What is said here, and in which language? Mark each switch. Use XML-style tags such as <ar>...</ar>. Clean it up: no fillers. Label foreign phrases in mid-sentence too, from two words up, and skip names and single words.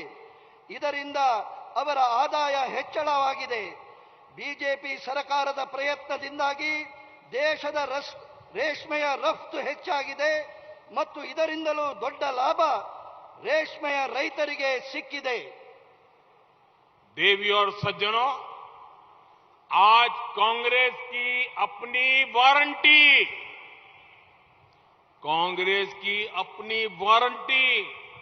<kn>ಇದರಿಂದ ಅವರ ಆದಾಯ ಹೆಚ್ಚಳವಾಗಿದೆ. ಬಿಜೆಪಿ ಸರ್ಕಾರದ ಪ್ರಯತ್ನದಿಂದಾಗಿ ದೇಶದ ರೇಷ್ಮೆಯ ರಫ್ತು ಹೆಚ್ಚಾಗಿದೆ ಮತ್ತು ಇದರಿಂದಲೂ ದೊಡ್ಡ ಲಾಭ ರೇಷ್ಮೆಯ ರೈತರಿಗೆ ಸಿಕ್ಕಿದೆ.</kn> <hi>देवी और सज्जनों, आज कांग्रेस की अपनी वारंटी</hi>